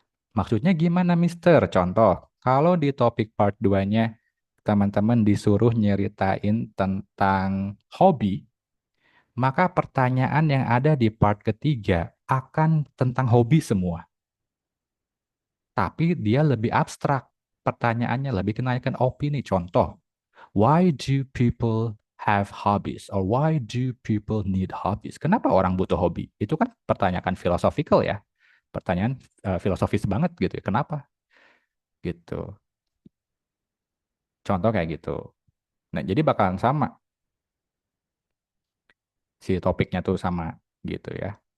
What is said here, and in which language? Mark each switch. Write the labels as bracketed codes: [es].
[id] Maksudnya gimana, Mister? Contoh, kalau di topik part 2-nya teman-teman disuruh nyeritain tentang hobi, maka pertanyaan yang ada di part ketiga akan tentang hobi semua. Tapi dia lebih abstrak. Pertanyaannya lebih kenaikan opini. [en] Contoh, why do people have hobbies? Or why do people need hobbies? [id] Kenapa orang butuh hobi? Itu kan pertanyaan philosophical ya. Pertanyaan filosofis banget gitu ya. Kenapa? Gitu. Contoh kayak gitu. Nah, jadi bakalan sama si topiknya tuh sama gitu ya.